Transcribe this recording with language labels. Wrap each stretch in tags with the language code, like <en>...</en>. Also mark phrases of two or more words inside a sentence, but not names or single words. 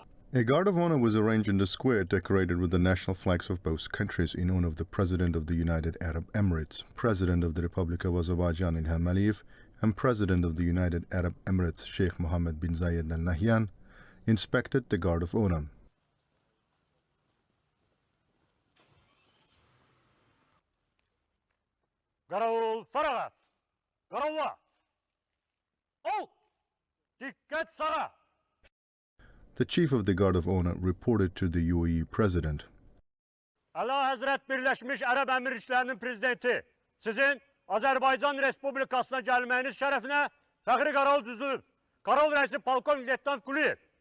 <en>A guard of honor was arranged in the square decorated with the national flags of both countries in honor of the President of the United Arab Emirates, President of the Republic of Azerbaijan İlham Aliyev, and President of the United Arab Emirates Sheikh Mohammed bin Zayed Al Nahyan, inspected the guard of honor.</en> <az>Qaravul faragat. Qaravula. Ol. Dikkat sağa.</az> <en>The chief of the guard of honor reported to the UAE president.</en> <az>Allah Hazret Birleşmiş Arap Emirlikleri'nin prezidenti, sizin Azərbaycan Respublikasına gəlməyiniz şərəfinə fəxri qaravul düzülüb. Qaravul rəisi polkovnik leytenant Quliyev.</az>